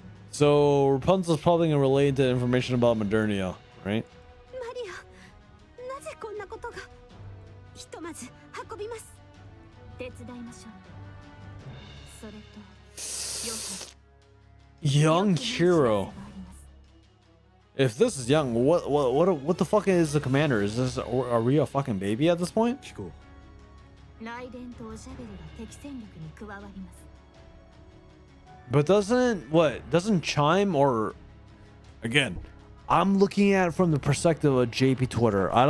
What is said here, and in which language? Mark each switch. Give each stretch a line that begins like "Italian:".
English: So Rapunzel's probably gonna relate to information about Modernia, right?
Japanese: マリア、なぜこんなことが？ひとまず運びます。手伝いましょう。それと、
English: young hero. If this is young, what the fuck is the commander? Is this, are we a fucking baby at this point?
Japanese: 聞こう。ライデンとおしゃべりが敵戦力に加わります。
English: But doesn't Chime, or again, I'm looking at it from the perspective of JP Twitter.